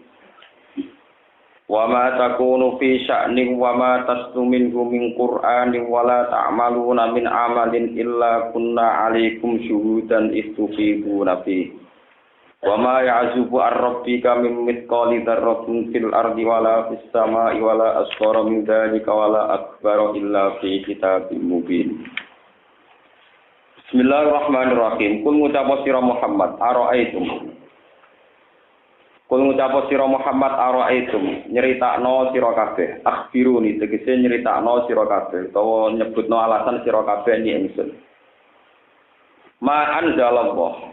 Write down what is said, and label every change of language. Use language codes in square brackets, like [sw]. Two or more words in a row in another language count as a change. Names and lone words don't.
[ar] وما تكون في شأن وما تتلو منه من قرآن ولا تعملون من عمل إلا كنا عليكم شهودا إذ تفيضون فيه وما يعزب عن ربك من مثقال ذرة في الأرض ولا في السماء ولا أصغر من ذلك ولا أكبر إلا في كتاب مبين. بسم الله الرحمن الرحيم. [jv] Kul ngucap sira Muhammad ara'aitum. Kul ngucap sira Muhammad ara'aitum, nyeritakno sira kabeh. Akhbiruni tegese nyeritakno sira kabeh utawa nyebutno alasan sira kabeh ni ingsun. [ar] ما أنزل الله.